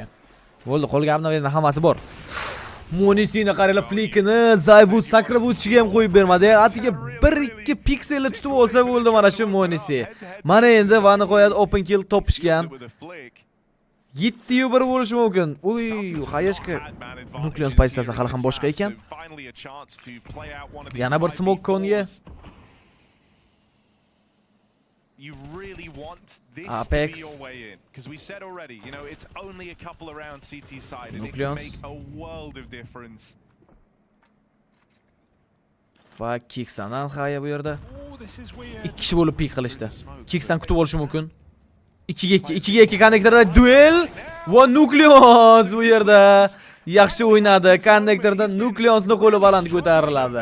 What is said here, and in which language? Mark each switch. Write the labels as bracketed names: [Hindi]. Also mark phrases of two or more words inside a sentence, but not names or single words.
[Uzbek] Bo'ldi, qolgan obnovleniyalar hammasi bor. Monisini qaranglar, flikini Zayvu sakrab o'tishiga ham qo'yib bermadi. Atiga 1-2 pikselni tutib olsa bo'ldi mana shu Monisi. Mana endi vani qo'yadi [English] open kill [Uzbek] topishgan. 7-1 bo'lishi mumkin. Uy, hayashki. Nukleus pozitsiyasi hali ham boshqa ekan. Yana bir smoke konga. [English] You really want this Apex. to be your way in, because we said already, you know, it's only a couple around CT side and Nucleus. it can make a world of difference. [Uzbek] Va Kiksanan haya bu yerda. 2 kishi bo'lib pik qilishdi. Kiksan kutib olishi mumkin. 2ga 2 konnektorda duel va Nucleus bu yerda yaxshi o'ynadi. Konnektorda Nucleusni qo'li baland ko'tariladi.